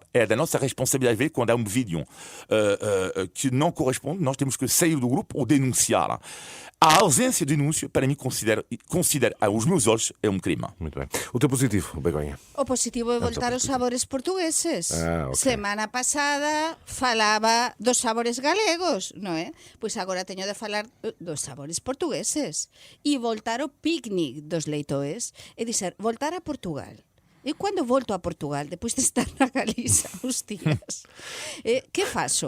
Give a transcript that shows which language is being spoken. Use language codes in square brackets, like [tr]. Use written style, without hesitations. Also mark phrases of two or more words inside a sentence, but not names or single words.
[pt] É da nossa responsabilidade ver quando há um vídeo que não corresponde, nós temos que sair do grupo ou denunciar. A ausência de denúncia, para mim, considero aos meus olhos, é um crime. Muito bem. O teu positivo, Begonha? O positivo é voltar aos sabores portugueses. Okay. [gl] Semana pasada falaba dos sabores galegos, non é? Pois agora teño de falar dos sabores portugueses. E voltar ao picnic dos leitoes, é dizer, voltar a Portugal. E cando volto a Portugal, depois de estar na Galiza uns días, que faço?